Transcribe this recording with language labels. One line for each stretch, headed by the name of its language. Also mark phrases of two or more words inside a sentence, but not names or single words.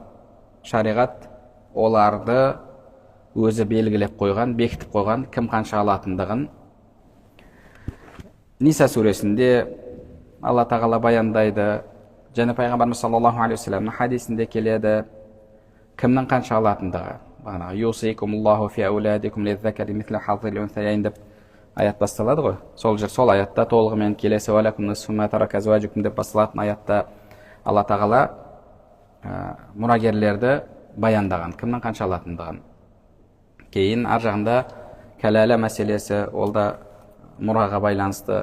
Kazakh: Шариғат оларды өзі белгілеп қойған, бекітіп қойған, кім қанша алатындығын. Ниса сүресінде Алла тағала баяндайды, және пайғамбарымыз
Arabic: صلى الله عليه وسلم
Kazakh: хадисінде келеді, кімнің қанша алатындығы.
Arabic: Бағана يوصيكم الله في أولادكم للذكر مثل حظ الأنثيين
Kazakh: деп аят басталады ғой. Сол аятта толығымен келесі
Arabic: ولكم نصف ما ترك أزواجكم
Kazakh: деп басталатын аятта Алла тағала мұрагерлерді баяндаған, кімнің қанша алатындығын. Кейін ар жағында кәләлә мәселесі, ол да мұраға байланысты.